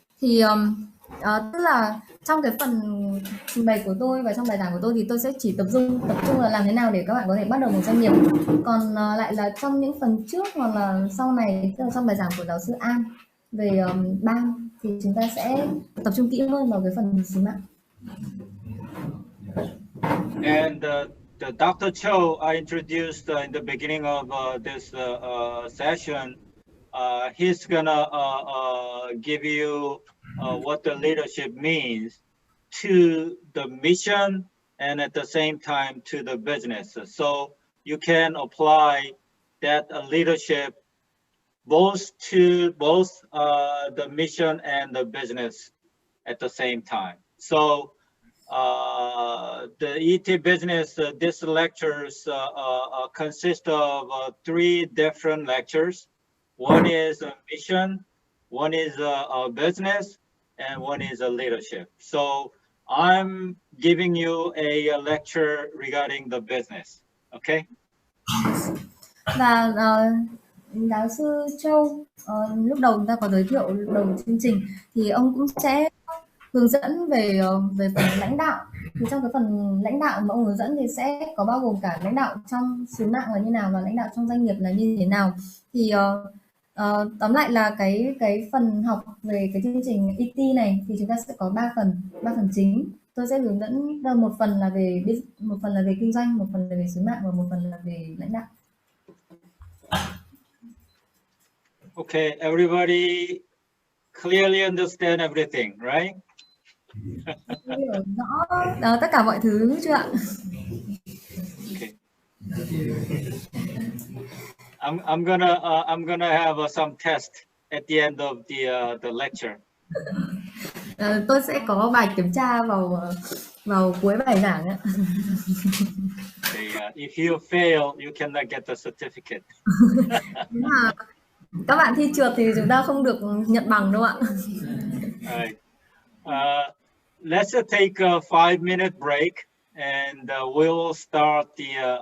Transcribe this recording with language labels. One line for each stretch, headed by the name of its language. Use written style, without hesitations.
Vietnamese: Thì tức là trong cái phần trình bày của tôi và trong bài giảng của tôi thì tôi sẽ chỉ tập trung là làm thế nào để các bạn có thể bắt đầu một doanh nghiệp. Còn lại là trong những phần trước hoặc là sau này, tức là trong bài giảng của giáo sư An về bang thì chúng ta sẽ tập trung kỹ hơn vào cái phần xí mạng.
English: And the Dr. Cho I introduced in the beginning of this session, he's gonna give you what the leadership means to the mission and at the same time to the business. So you can apply that leadership both to the mission and the business at the same time. So the ET business, this lectures consist of 3 different lectures. One is a mission, one is a business, and one is a leadership. So I'm giving you a lecture regarding the business, okay?
Vietnamese: Và giáo sư Châu lúc đầu chúng ta có giới thiệu đầu chương trình thì ông cũng sẽ hướng dẫn về phần lãnh đạo. Thì trong cái phần lãnh đạo mà ông hướng dẫn thì sẽ có bao gồm cả lãnh đạo trong sứ mạng là như nào và lãnh đạo trong doanh nghiệp là như thế nào. Thì tóm lại là cái phần học về cái chương trình ET này thì chúng ta sẽ có 3 phần chính. Tôi sẽ hướng dẫn một phần là về kinh doanh, một phần là về sứ mạng và một phần là về lãnh đạo.
English: Okay, everybody clearly understand everything, right?
Vietnamese: Hiểu rõ tất cả mọi thứ chưa ạ?
English: Okay. I'm gonna have some test at the end of the lecture.
Vietnamese: Tôi sẽ có bài kiểm tra vào cuối bài giảng ạ.
English: Okay, if you fail, you cannot get the certificate.
Vietnamese: Nếu mà các bạn thi trượt thì chúng ta không được nhận bằng đâu ạ.
English: Right. Let's take a 5-minute break and we'll start the